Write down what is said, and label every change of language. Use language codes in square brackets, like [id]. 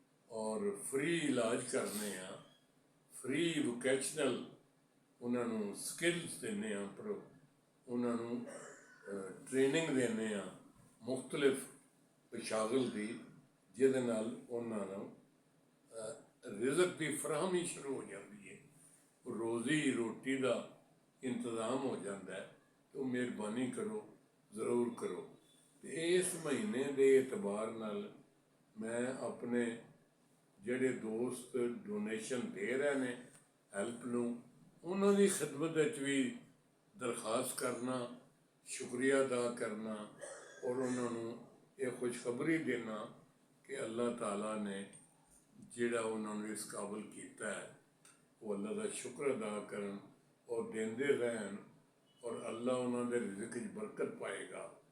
[pa] ਔਰ ਫ੍ਰੀ ਇਲਾਜ ਕਰਨੇ ਆ, ਫ੍ਰੀ ਵੋਕੇਸ਼ਨਲ ਉਹਨਾਂ ਨੂੰ ਸਕਿੱਲਸ ਦਿੰਦੇ ਹਾਂ, ਪਰ ਉਹਨਾਂ ਨੂੰ ਟ੍ਰੇਨਿੰਗ ਦਿੰਦੇ ਹਾਂ ਮੁਖਤਲਿਫ ਪਸ਼ਾਗਲ ਦੀ, ਜਿਹਦੇ ਨਾਲ ਉਹਨਾਂ ਨੂੰ ਰਿਜ਼ਕ ਦੀ ਫਰਾਹਮੀ ਸ਼ੁਰੂ ਹੋ ਜਾਂਦੀ ਹੈ, ਰੋਜ਼ੀ ਰੋਟੀ ਦਾ ਇੰਤਜ਼ਾਮ ਹੋ ਜਾਂਦਾ ਹੈ। [hi] तो मेहरबानी करो, ज़रूर करो। तो इस महीने के एतबार नाल मैं अपने [pa] ਜਿਹੜੇ ਦੋਸਤ ਡੋਨੇਸ਼ਨ ਦੇ ਰਹੇ ਨੇ ਹੈਲਪ ਨੂੰ, ਉਹਨਾਂ ਦੀ ਖਿਦਮਤ ਵਿੱਚ ਵੀ ਦਰਖਾਸਤ ਕਰਨਾ, ਸ਼ੁਕਰੀਆ ਅਦਾ ਕਰਨਾ ਔਰ ਉਹਨਾਂ ਨੂੰ ਇਹ ਖੁਸ਼ਖਬਰੀ ਦੇਣਾ ਕਿ ਅੱਲਾਹ ਤਾਲਾ ਨੇ ਜਿਹੜਾ ਉਹਨਾਂ ਨੂੰ ਇਸ ਕਾਬਲ ਕੀਤਾ ਹੈ, ਉਹ ਅੱਲਾਹ ਦਾ ਸ਼ੁਕਰ ਅਦਾ ਕਰਨ ਔਰ ਦਿੰਦੇ ਰਹਿਣ, ਔਰ ਅੱਲਾ ਉਹਨਾਂ ਦੇ ਰਿਜ਼ਕ 'ਚ ਬਰਕਤ ਪਾਏਗਾ।